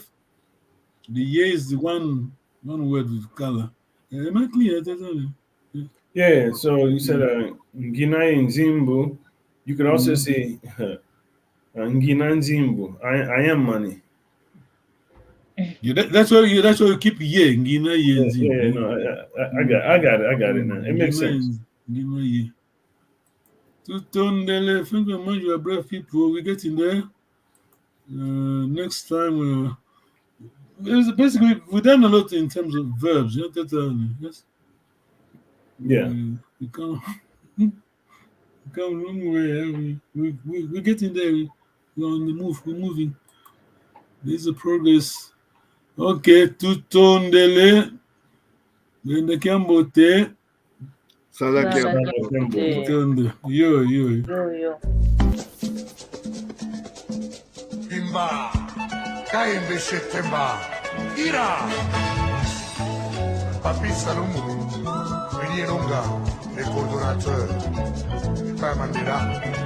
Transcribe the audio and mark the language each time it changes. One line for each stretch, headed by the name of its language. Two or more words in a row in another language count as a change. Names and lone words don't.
English: The ye is the one word with Kala. Am I clear? Yeah, so you said
Lingala: Ngina Nzimbu.
English: You could also say
Lingala: Ngina Nzimbu.
English: I am money. Yeah, that's why you keep ye.
Lingala: Ngina ye.
English: Yeah, no, I got it now. It makes sense.
Lingala: Ngina ye.
English: Tutondele, think we mind you are brave people. We get in there. Next time, basically we've done a lot in terms of verbs. You know that, yes. Yeah. We come long way. We get in there. We're on the move. We're moving. There's a progress. Okay, tutondele. Then Kambote. Salakembo. Yo. Timba, Kaimbe Shetemba, Ira, Papi Salomo, Villienonga,
French: les coordonnateurs,
English: Père Mandela.